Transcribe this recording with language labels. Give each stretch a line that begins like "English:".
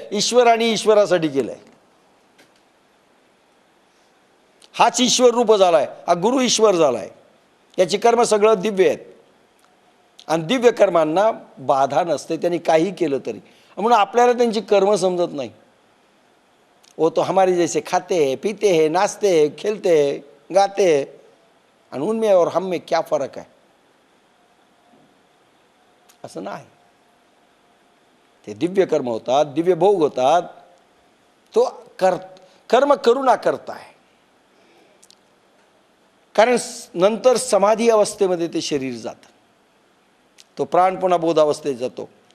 Marathi: ईश्वराने ईश्वरासाठी केलंय. हाच ईश्वर रूप झालाय, हा गुरु ईश्वर झालाय. याची कर्म सगळं दिव्य आहेत आणि दिव्य कर्मांना बाधा नसते, त्यांनी काही केलं तरी. म्हणून आपल्याला त्यांची कर्म समजत नाही.
Hindi: वो तो हमारे जैसे खाते हैं, पीते हैं, नाचते हैं, खेलते हैं, गाते हैं,
Marathi: आणि
Hindi: उनमें और हम में क्या फर्क है?
Marathi: असं नाही. ते दिव्य कर्म होतात, दिव्य भोग होतात. तो कर्म करू ना करता आहे. कारण नंतर समाधी अवस्थेमध्ये ते शरीर जातं, तो प्राण पुन्हा बोधावस्थेत जातो.